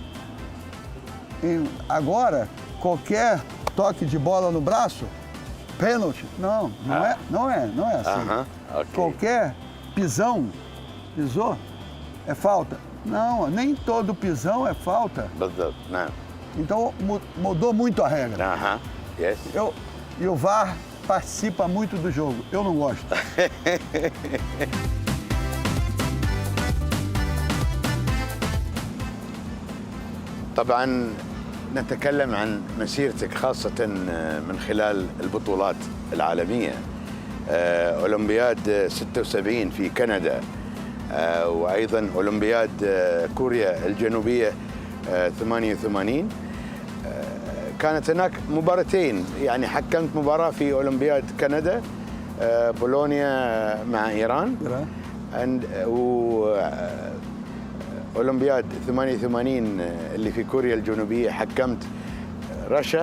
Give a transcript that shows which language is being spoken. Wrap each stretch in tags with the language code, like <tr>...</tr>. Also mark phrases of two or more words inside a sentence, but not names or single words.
<pt>agora, qualquer toque de bola no braço, pênalti. Não é assim.</pt> <ar>اها اوكي</ar> <pt>Qualquer pisou, é falta. Não, nem todo pisão é falta.</pt> <ar>بالضبط نعم</ar> <pt>Então mudou muito a regra.</pt> <ar>اها يس</ar> <pt>E o VAR participa muito do jogo. Eu não gosto.</pt> <ar>طبعا نتكلم عن مسيرتك خاصة من خلال البطولات العالمية أولمبياد 76 في كندا وأيضا أولمبياد كوريا الجنوبية 88 كانت هناك مباراتين يعني حكمت مباراة في أولمبياد كندا بولونيا مع إيران أولمبياد 88 اللي في كوريا الجنوبية حكمت رشا</ar>